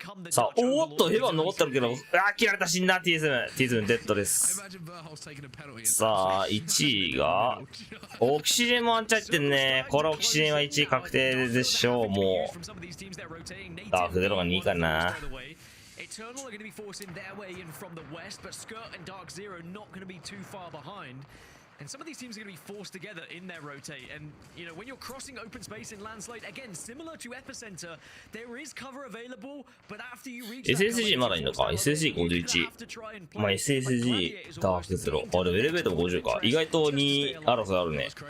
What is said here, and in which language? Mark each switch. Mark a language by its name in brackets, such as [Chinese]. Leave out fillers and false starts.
[Japanese] さあおっとヘバン残ってるけど切られた。死んだ。T7 デッドです。さあ1位がオキシジェンもワンチャン入ってんね。これオキシジェンは1位確定でしょう。もうダークゼロが2位かな。 [English] Eternal are going to be forcing their way in from the west, but Skirt and Dark Zero not going to be too far behind. And some of these teams are going to be forced together in their rotate. And, you know, when you're crossing open space in Landslide, again, similar to Epicenter, there is cover available, but after you reach SSG [Japanese] まだいいのか。 SSG51。まあ SSG ダークゼロ。あ、でもエレベーターも50か。意外と2争いあるね。